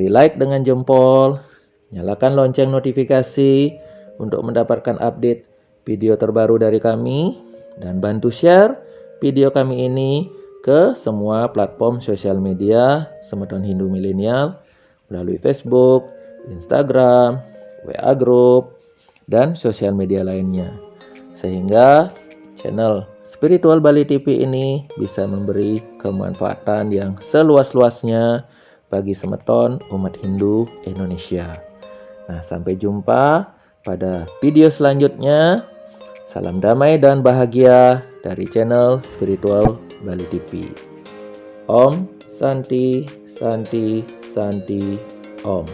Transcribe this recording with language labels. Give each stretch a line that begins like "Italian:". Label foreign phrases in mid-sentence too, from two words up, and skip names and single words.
Indonesian: like dengan jempol, nyalakan lonceng notifikasi untuk mendapatkan update video terbaru dari kami, dan bantu share video kami ini ke semua platform sosial media semeton Hindu milenial melalui Facebook, Instagram, WA Group, dan sosial media lainnya. Sehingga channel Spiritual Bali TV ini bisa memberi kemanfaatan yang seluas-luasnya bagi semeton umat Hindu Indonesia. Nah, sampai jumpa pada video selanjutnya. Salam damai dan bahagia dari channel Spiritual Bali TV.
Sanskrit: Om Santi, Santi, Santi, Om.